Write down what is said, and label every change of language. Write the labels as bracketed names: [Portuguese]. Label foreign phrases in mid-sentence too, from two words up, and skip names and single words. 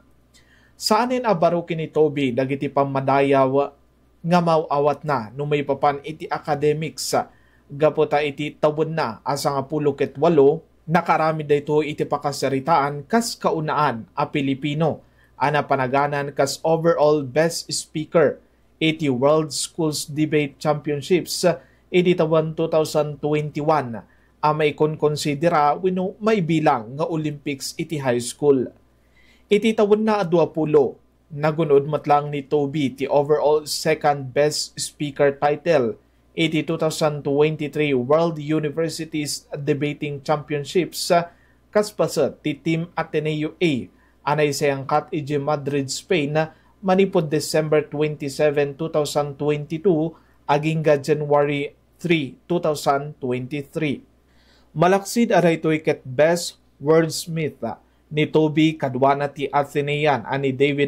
[Iloko] Saanin abarukin ni Toby dagiti pamadayaw nga mauawat na numay papan iti academics gaputa iti tawon na asa nga 18 nakarami dayto iti pakasaritaan kas kaunaan a Pilipino ana panaganan kas [English] overall best speaker [Iloko] iti World Schools Debate Championships iti taon 2021 a may konsidera wenno may bilang nga Olympics iti [English] high school. [Iloko] Iti taon na 20 nagunod matlang ni Toby ti [English] overall second best speaker title [Iloko] iti 2023 World Universities Debating Championships kaspasat ti Team Ateneo A anay sayangkat iti Madrid, Spain manipod December 27, 2022 agingga January 3, 2023. Malaksid aray to'y ket [English] best wordsmith [Iloko] ni Toby kadwana ti Athenean ani David